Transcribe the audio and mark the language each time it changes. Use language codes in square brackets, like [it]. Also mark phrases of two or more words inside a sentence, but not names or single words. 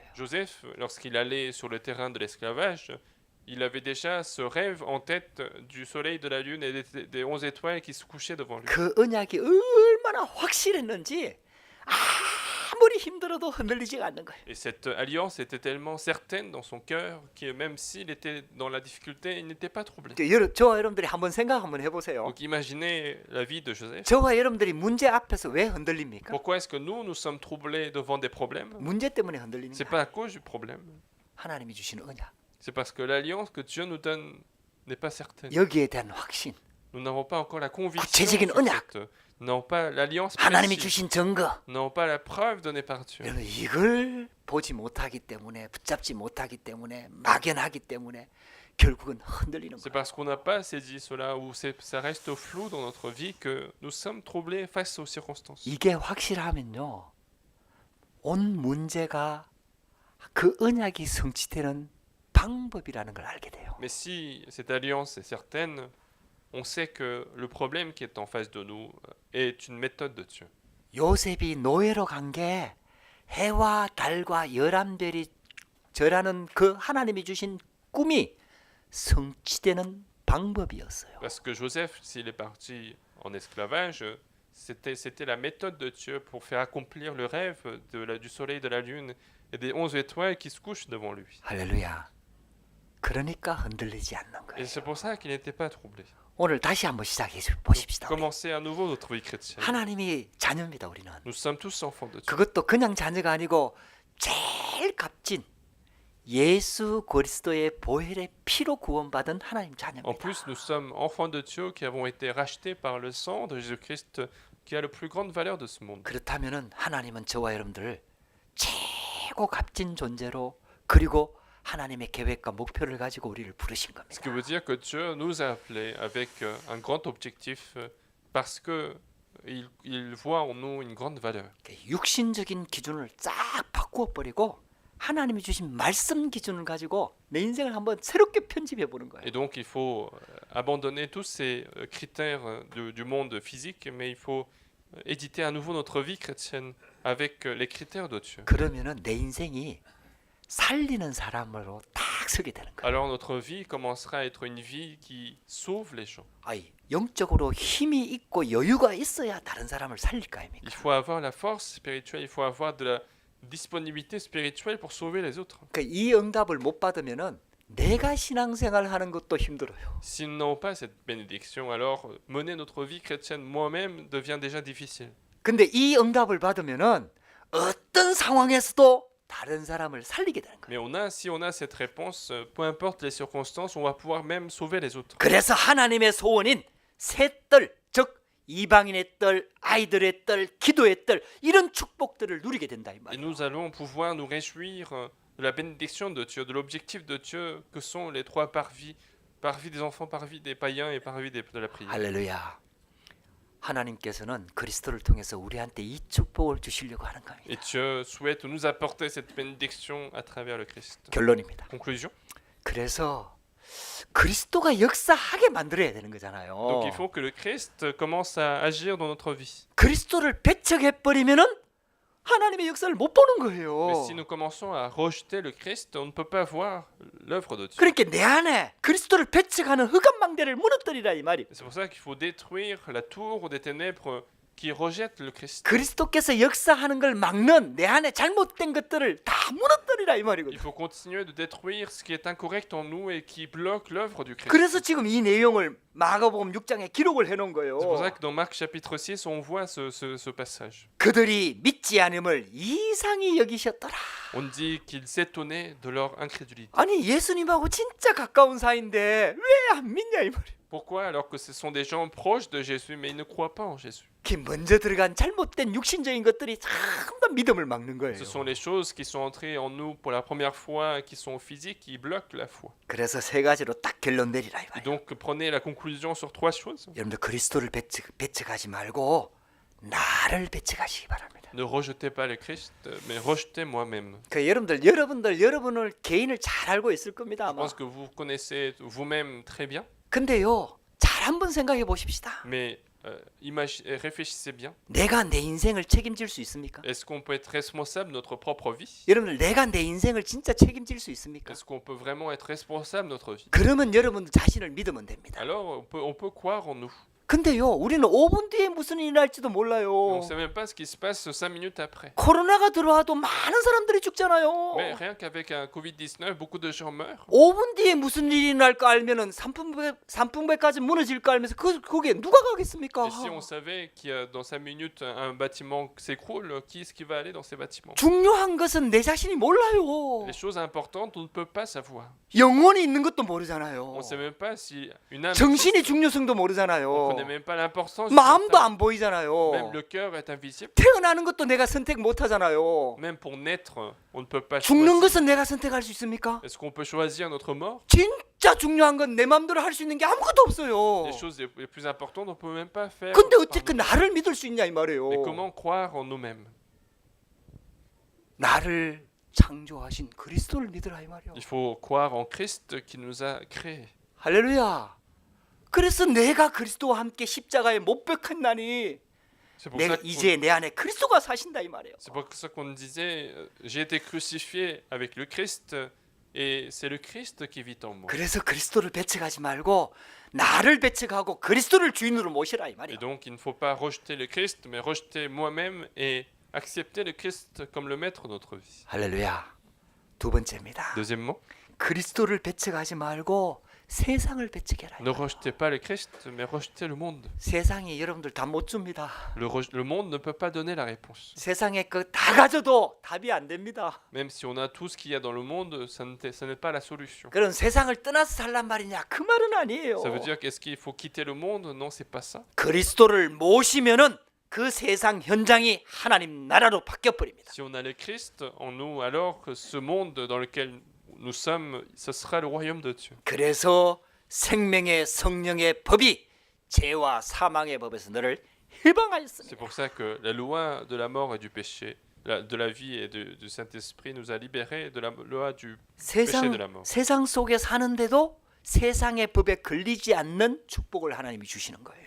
[fr] Joseph, lorsqu'il allait sur le terrain de l'esclavage, il avait déjà ce rêve en tête du soleil, de la lune et des 11 étoiles qui se couchaient devant lui. [ko] 그 언약이 얼마나 확실했는지 아무리 힘들어도 흔들리지가 않는 거예요. [fr] Et cette alliance était tellement certaine dans son cœur que même s'il était dans la difficulté, il n'était pas troublé. [ko] 저와 여러분들이 한번 생각 한번 해보세요. [fr] Donc imaginez la vie de Joseph. [ko] 저와 여러분들이 문제 앞에서 왜 흔들립니까? [fr] Pourquoi est-ce que nous sommes troublés devant des problèmes? [ko] 문제 때문에 흔들리는 [fr] C'est [ko] 거예요. [fr] pas à cause du problème. [ko] 하나님이 주시는 언약, [fr] C'est parce que l'alliance que Dieu nous donne n'est pas certaine. [ko] 여기에 대한 확신, [fr] Nous n'avons pas encore la conviction. [ko] 구체적인 언약, [fr] Nous n'avons pas l'alliance [ko] 하나님이 [fr] précise. [ko] 주신 증거, [fr] Nous n'avons pas la preuve donnée par Dieu. [ko] 여러분 이걸 보지 못하기 때문에, 붙잡지 못하기 때문에, 막연하기 때문에 결국은 흔들리는 [fr] C'est [ko] 거예요. [fr] parce qu'on n'a pas saisi cela ou ça reste flou dans notre vie que nous sommes troublés face aux circonstances. [ko] 이게 확실하면요, 온 문제가 그 언약이 성취되는 방법이라는 걸 알게 돼요. [fr] Mais si cette alliance est certaine, on sait que le problème qui est en face de nous est une méthode de Dieu. [ko] 요셉이 노예로 간 게 해와 달과 11별이 절하는 그 하나님이 주신 꿈이 성취되는 방법이었어요. [fr] Parce que Joseph, s'il est parti en esclavage, c'était la méthode de Dieu pour faire accomplir le rêve du soleil, de la lune et des 11 étoiles qui se couchent devant lui. [ko] 할렐루야. 그러니까 흔들리지 않는 [fr] Et [ko] 거예요. [fr] c'est pour ça qu'il n'était pas troublé. [ko] 오늘 다시 한번 시작해 보십시다. 우리. [fr] Commencer à nouveau notre vie chrétienne. [ko] 하나님이 자녀입니다, 우리는. [fr] Nous sommes tous enfants de Dieu. [ko] 그것도 그냥 자녀가 아니고 제일 값진 예수 그리스도의 보혈의 피로 구원받은 하나님 [fr] En [ko] 자녀입니다. [fr] plus, nous sommes enfants de Dieu qui avons été rachetés par le sang de Jésus-Christ qui a la plus grande valeur de ce monde. [ko] 그렇다면은 하나님은 저와 여러분들을 최고 값진 존재로 그리고 하나님의 계획과 목표를 가지고 우리를 부르신 겁니다. [fr] Ce qui veut dire que Dieu nous a appelés avec un grand objectif parce que il voit en nous une grande valeur. [ko] 육신적인 기준을 싹 바꾸어 버리고 하나님이 주신 말씀 기준을 가지고 내 인생을 한번 새롭게 편집해 보는 거예요. [fr] Et donc il faut abandonner tous ces critères du monde physique, mais il faut éditer à nouveau notre vie chrétienne avec les critères de Dieu. [ko] 그러면은 내 인생이 살리는 사람으로 딱 서게 되는 거예요. [fr] Alors notre vie commencera à être une vie qui sauve les gens. [ko] 아이, 영적으로 힘이 있고 여유가 있어야 다른 사람을 살릴 거 아닙니까? [fr] Il faut avoir la force spirituelle, il faut avoir de la disponibilité spirituelle pour sauver les autres. [ko] 그러니까 이 응답을 못 받으면은 내가 신앙생활 하는 것도 힘들어요. [fr] Si nous n'avons pas cette bénédiction, alors mener notre vie chrétienne moi-même devient déjà difficile. [ko] 근데 이 응답을 받으면은 어떤 상황에서도 다른 사람을 살리게 되는 거예요. [fr] Mais si on a cette réponse, peu importe les circonstances, on va pouvoir même sauver les autres. [ko] 그래서 하나님의 소원인 새 뜰, 즉 이방인의 뜰, 아이들의 뜰, 기도의 뜰 이런 축복들을 누리게 된다 이 [fr] Et [ko] 말이에요. [fr] nous allons pouvoir nous réjouir de la bénédiction de Dieu, de l'objectif de Dieu que sont les trois parvis des enfants, parvis des païens et parvis de la prière. [ko] 할렐루야. 하나님께서는 그리스도를 통해서 우리한테 이 축복을 주시려고 하는 겁니다. [fr] Et Dieu souhaite nous apporter cette bénédiction à travers le Christ. [ko] 결론입니다. [fr] Conclusion. [ko] 그래서 그리스도가 역사하게 만들어야 되는 거잖아요. [fr] Donc il faut que le Christ commence à agir dans notre vie. [ko] 그리스도를 배척해 버리면은 하나님의 역사를 못 보는 거예요. [fr] Mais si nous commençons à rejeter le Christ, on ne peut pas voir l'œuvre de Dieu. [ko] 그러니까 내 안에 그리스도를 배척하는 흑암 망대를 무너뜨리라 이 말이. [fr] C'est pour ça qu'il faut détruire la tour des ténèbres qui rejette le Christ. [ko] 그리스도께서 역사하는 걸 막는 내 안에 잘못된 것들을 다 무너뜨리라 이 [fr] Il [ko] 말이거든. [fr] faut continuer de détruire ce qui est incorrect en nous et qui bloque l'œuvre du Christ. [ko] 그래서 지금 이 내용을 마가복음 6장에 기록을 해놓은 [fr] C'est pour ça [ko] 거예요. [fr] que dans Marc chapitre 6, on voit ce passage. [ko] 그들이 믿지 않음을 이상히 여기셨더라. [fr] On dit qu'ils s'étonnaient de leur incrédulité. [ko] 아니 예수님하고 진짜 가까운 사이인데 왜 안 믿냐 이 말이야. [fr] Pourquoi alors que ce sont des gens proches de Jésus mais ils ne croient pas en Jésus? [ko] 그 먼저 들어간 잘못된 육신적인 것들이 전부 믿음을 막는 거예요. [fr] Ce sont les choses qui sont entrées en nous pour la première fois, qui sont physiques, qui bloquent la foi. [ko] 그래서 세 가지로 딱 결론 내리라 이 [fr] Et [ko] 말이야. [fr] donc prenez la conclusion sur trois choses. [ko] 여러분들 그리스도를 배척하지 말고 나를 배척하시기 바랍니다. [fr] Ne rejetez pas le Christ, mais rejetez moi-même. [ko] 그 여러분들 여러분을 개인을 잘 알고 있을 겁니다 [fr] Je [ko] 아마. [fr] pense que vous connaissez vous-même très bien. [ko] 근데요 잘 한번 생각해 보십시다. [fr] Mais réfléchissez bien. [ko] 내가 내 인생을 책임질 수 있습니까? [fr] Est-ce qu'on peut être responsable de notre propre vie? [ko] 여러분들 내가 내 인생을 진짜 책임질 수 있습니까? [fr] Est-ce qu'on peut vraiment être responsable de notre vie? [ko] 그러면 여러분들 자신을 믿으면 됩니다. [fr] Alors, on peut croire en nous. [ko] 근데요, 우리는 5분 뒤에 무슨 일이 날지도 [fr] On [ko] 몰라요. [fr] ne sait même pas ce qui se passe 5 minutes après. [ko] 코로나가 들어와도 많은 사람들이 죽잖아요. [fr] Mais rien qu'avec un Covid-19, beaucoup de gens meurent. [ko] 5분 뒤에 무슨 일이 날까 알면은 산풍배까지 무너질까 알면서 거기에 누가 가겠습니까? [fr] Et si on savait qu'il y a dans 5 minutes un bâtiment s'écroule, qui est-ce qui va aller dans ces bâtiments? [ko] 중요한 것은 내 자신이 몰라요. [fr] Les choses importantes, on ne peut pas savoir. [ko] 영혼이 있는 것도 [fr] On [ko] 모르잖아요. [fr] ne sait même pas si une âme [ko] 정신이 [fr] existe. [ko] 중요성도 [fr] On ne [ko] 모르잖아요. [fr] connaît même pas l'importance du [ko] 마음도 [fr] mental. [ko] 안 보이잖아요. [fr] Même le cœur est invisible. [ko] 태어나는 것도 내가 선택 못 하잖아요. [fr] Même pour naître, on ne peut pas [ko] 죽는 [fr] choisir. [ko] 것은 내가 선택할 수 있습니까? [fr] Est-ce qu'on peut choisir notre mort? [ko] 진짜 중요한 건 내 마음대로 할 수 있는 게 아무것도 없어요. [fr] Les choses les plus importantes, on ne peut même pas faire. [ko] 근데 [fr] par [ko] 어떻게 [fr] nous-mêmes. [ko] 나를 믿을 수 있냐 이 말이에요. [fr] Mais comment croire en nous-mêmes? [ko] 나를 창조하신 그리스도를 믿으라 이 말이에요. [fr] Il faut croire en Christ qui nous a créés. [ko] 할렐루야. 그래서 내가 그리스도와 함께 십자가에 못 박혔나니 [fr] C'est pour, [ko] 내가 [fr] ça [ko] 이제 내 안에 그리스도가 사신다 이 말이에요. [fr] c'est pour ça qu'on disait, j'ai été crucifié avec le Christ et c'est le Christ qui vit en moi. [ko] 그래서 그리스도를 배척하지 말고 나를 배척하고 그리스도를 주인으로 모시라 이 [fr] Et [ko] 말이에요. [fr] donc il ne faut pas rejeter le Christ, mais rejeter moi-même et accepter le Christ comme le maître de notre vie. [ko] 할렐루야. 두 번째입니다. [fr] Deuxièmement, [ko] 그리스도를 배척하지 말고 세상을 배척해라. [fr] ne rejetez pas le Christ, mais rejetez le monde. [ko] 세상이 여러분들 다 못 줍니다. [fr] Le monde ne peut pas donner la réponse. [ko] 세상에 그 다 가져도 답이 안 됩니다. [fr] Même si on a tout ce qu'il y a dans le monde, ça n'est pas la solution. [ko] 그런 세상을 떠나서 살란 말이냐? 그 말은 아니에요. [fr] Ça veut dire qu'est-ce qu'il faut quitter le monde? Non, c'est pas ça. [ko] 그리스도를 모시면은 그 세상 현장이 하나님 나라로 바뀌어 버립니다. [fr] Si on a le Christ en nous, alors que ce monde dans lequel nous sommes, ce sera le royaume de Dieu. [ko] 그래서 생명의 성령의 법이 죄와 사망의 법에서 너를 해방하였습니다. [fr] C'est pour ça que la loi de la mort et du péché, de la vie et du Saint-Esprit nous a libérés de la loi du péché de la mort. [ko] 세상 속에 사는데도 세상의 법에 걸리지 않는 축복을 하나님이 주시는 거예요.